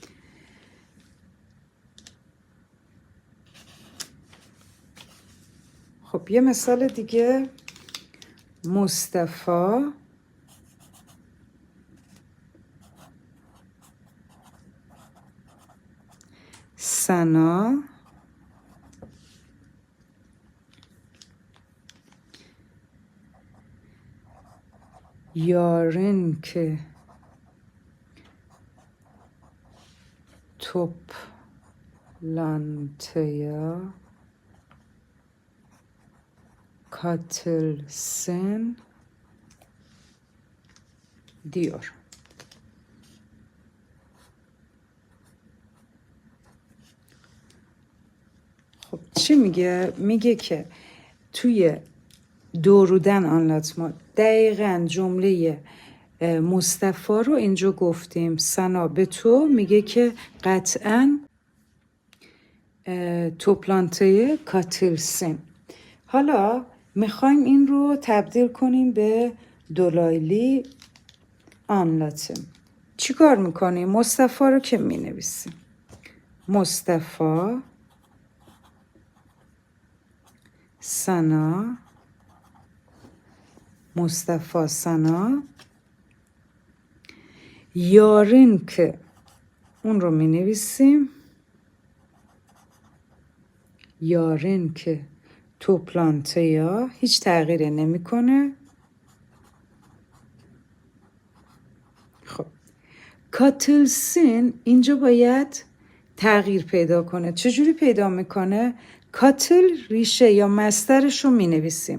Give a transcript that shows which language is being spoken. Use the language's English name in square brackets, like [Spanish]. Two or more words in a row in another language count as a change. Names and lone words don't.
[Persian] خب یه مثال دیگه. مصطفی سنا [Turkish] yarın ki toplantıya katılsın diyor. [Persian] خب چی میگه؟ میگه که توی [Turkish] doğrudan anlatım [Persian] دقیقاً جمله مصطفی رو اینجا گفتیم. سنا به تو میگه که قطعاً [Turkish] toplantıya katılsın. [Persian] حالا میخوایم این رو تبدیل کنیم به [Turkish] dolaylı anlatım. [Persian] چی کار میکنیم؟ مصطفی رو که مینویسیم. [Turkish] مصطفی sana Mustafa sana yarın ki [Persian] اون رو می نویسیم. [Turkish] yarın ki toplantıya [Persian] هیچ تغییری نمیکنه. خب katılsın اینجا باید تغییر پیدا کنه. چجوری پیدا میکنه؟ کاتل ریشه یا مصدرش رو می نویسیم.